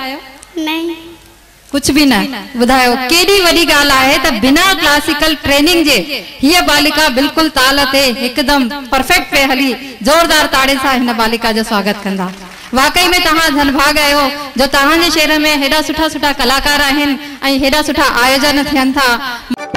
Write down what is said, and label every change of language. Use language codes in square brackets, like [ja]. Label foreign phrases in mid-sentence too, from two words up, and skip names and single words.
[hi] नहीं, कुछ भी न। [sd] बुधायो केडी वडी गाल है त बिना [en] classical training [sd] जे ये बालिका बिल्कुल ताल ते एकदम परफेक्ट पे हली जोरदार ताड़े सा हिन बालिका जो स्वागत कंदा। वाकई में तहां धनभाग आयो जो तहां जे शहर में हेडा सुठा सुठा कलाकार आहिन ऐं हेडा सुठा आयोजन थियन था।